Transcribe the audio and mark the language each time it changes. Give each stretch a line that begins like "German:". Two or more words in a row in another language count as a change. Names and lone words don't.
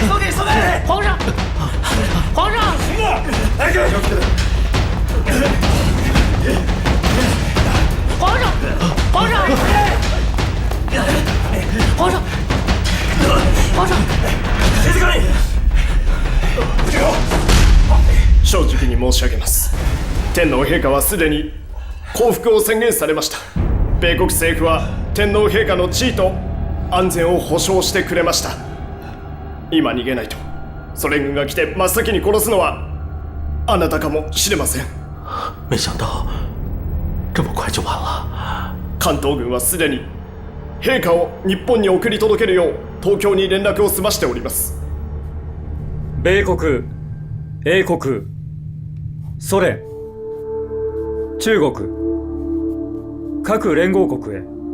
Chinese: 皇上，皇上！来个！皇上，皇上！
Japanese: 静かに！正直に申し上げます。天皇陛下はすでに降伏を宣言されました。米国政府は天皇陛下の地位と安全を保障してくれました。今逃げないとソ連軍が来て真っ先に殺すのはあなたかもしれません。
Chinese: 没想到这么快就完了。
Japanese: 関東軍はすでに陛下を日本に送り届けるよう東京に連絡を済ましております。米国、英国、ソ連、中国、各連合国へ。